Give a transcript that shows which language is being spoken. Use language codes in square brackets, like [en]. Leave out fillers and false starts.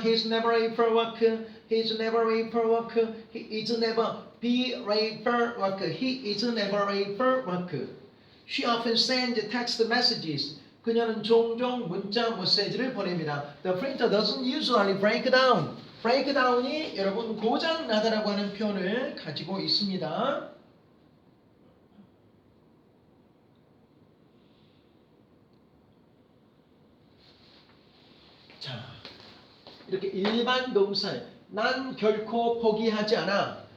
[en] He is never late for work. He is never late for work. He is never be late for work. He is never late for work. She often sends text messages. [ko] 그녀는 종종 문자 메시지를 보냅니다. [en] The printer doesn't usually break down. [ko] breakdown이 여러분 고장 나다라고 하는 표현을 가지고 있습니다. 자, 이렇게 일반 동사, 난 결코 포기하지 않아.